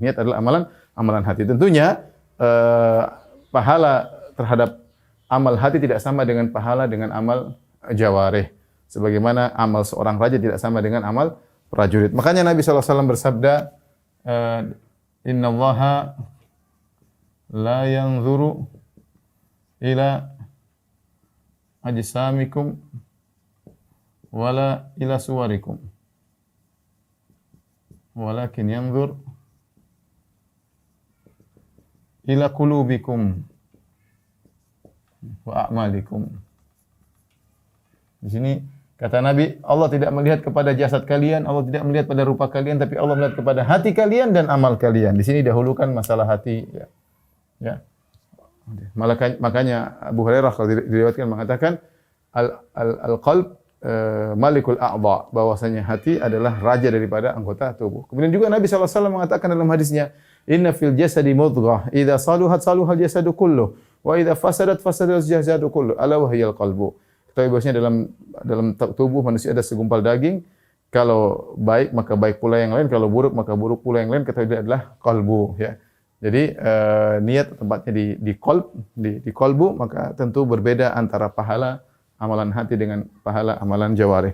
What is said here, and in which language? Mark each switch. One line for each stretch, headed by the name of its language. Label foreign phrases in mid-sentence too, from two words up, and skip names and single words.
Indonesian: Niat adalah amalan hati. Tentunya pahala terhadap amal hati tidak sama dengan pahala dengan amal jawarih. Sebagaimana amal seorang raja tidak sama dengan amal prajurit. Makanya Nabi SAW bersabda,
Arabic: إن الله لا ينظر إلى أجسامكم ولا إلى صوركم ولكن ينظر إلى قلوبكم وأعمالكم.
Indonesian: Di sini kata Nabi, Allah tidak melihat kepada jasad kalian, Allah tidak melihat pada rupa kalian, tapi Allah melihat kepada hati kalian dan amal kalian. Di sini dahulukan masalah hati. Ya. Makanya Abu Hurairah kalau diriwayatkan mengatakan
Arabic: القلب ملك الأعضاء,
Indonesian: bahwasanya hati adalah raja daripada anggota tubuh. Kemudian juga Nabi SAW mengatakan dalam hadisnya,
Arabic: إن في الجسد مضغة إذا صلحت صلح الجسد كله وإذا فسدت فسد الجسد كله ألا وهي القلب.
Indonesian: Ketahui bahwasanya dalam tubuh manusia ada segumpal daging, kalau baik maka baik pula yang lain, kalau buruk maka buruk pula yang lain, ketahui dia adalah qalbu ya. Jadi niat tempatnya di qalbu, maka tentu berbeda antara pahala amalan hati dengan pahala amalan jawarih.